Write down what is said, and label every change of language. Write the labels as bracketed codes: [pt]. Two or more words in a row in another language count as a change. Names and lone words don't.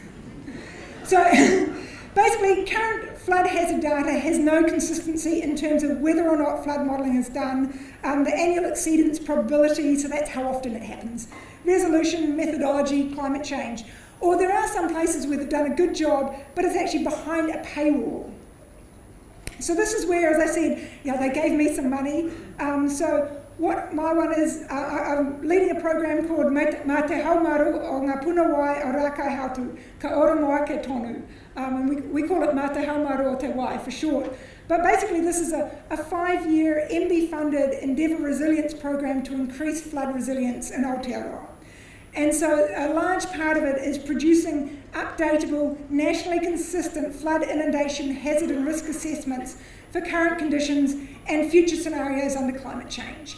[en] So basically, current flood hazard data has no consistency in terms of whether or not flood modelling is done, the annual exceedance probability, so that's how often it happens, resolution, methodology, climate change. Or there are some places where they've done a good job, but it's actually behind a paywall. So this is where, as I said, they gave me some money. So what my one is, I'm leading a program called Mā Te Haumaru o Ngā Puna Wai o Rākai Hautu, Ka Ora Noa Ke Tonu. And we call it Mā Te Haumaru o Te Wai for short. But basically this is a 5-year MB-funded Endeavour Resilience program to increase flood resilience in Aotearoa. And so a large part of it is producing updatable, nationally consistent flood inundation hazard and risk assessments for current conditions and future scenarios under climate change.